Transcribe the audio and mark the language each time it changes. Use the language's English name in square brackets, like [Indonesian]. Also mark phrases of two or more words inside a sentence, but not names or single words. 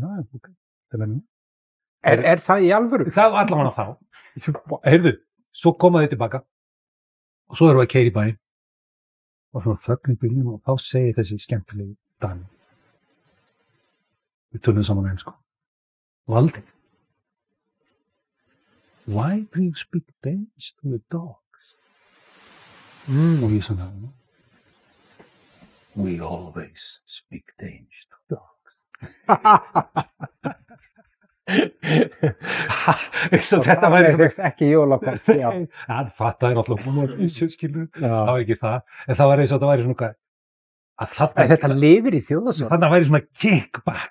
[Icelandic] Er það í alvöru? Það var allavega þá. Heyrðu, svo koma þau tilbaka og svo erum við að keyra í bæinn og svona þögn í bílnum og þá segir þessi skemmtilegi Dani. Við tölum saman ensku. Valdi. [English] Why do you speak Danish to the dogs? [Icelandic] Og ég svona, [English] we always speak Danish to dogs. [Icelandic] Þetta væri ekki jólakort, já. Hann fattaði náttúrulega skilur, það var ekki það, en það var eins og þetta væri svona að þetta lifir í þjóðarsögunum. Þarna væri svona kickback